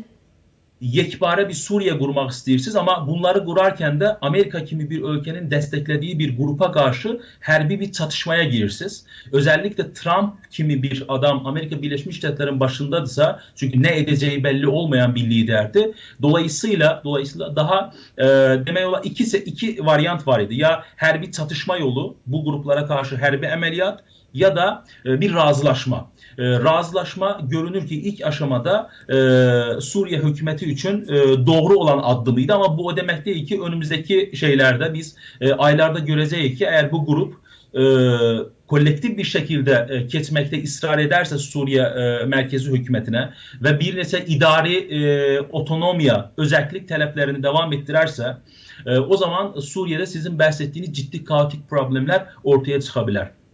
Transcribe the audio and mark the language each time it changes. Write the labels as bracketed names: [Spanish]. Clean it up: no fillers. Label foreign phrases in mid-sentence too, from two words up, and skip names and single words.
[Turkish] Yekpare bir Suriye kurmak istiyorsunuz ama bunları kurarken de Amerika kimi bir ülkenin desteklediği bir grupa karşı hərbi bir çatışmaya girirsiniz. Özellikle Trump kimi bir adam Amerika Birleşmiş Devletleri'nin başındadırsa, çünkü ne edeceği belli olmayan bir liderdi. [Azerbaijani] Dolayısıyla daha demək olar iki varyant var idi. Ya hərbi çatışma yolu, [Turkish] bu gruplara karşı [Azerbaijani] hərbi əməliyyat, ya da bir razılaşma. [Turkish] Razılaşma görünür ki ilk aşamada Suriye hükümeti için doğru olan addımıydı ama bu o demek değil ki önümüzdeki şeylerde biz aylarda göreceğiz ki eğer bu grup kolektif bir şekilde geçmekte ısrar ederse Suriye merkezi hükümetine ve [Azerbaijani] bir neçə [Turkish] idari otonomiya, özellik taleplerini devam ettirerse o zaman Suriye'de sizin bahsettiğiniz ciddi kaotik problemler ortaya çıkabilir.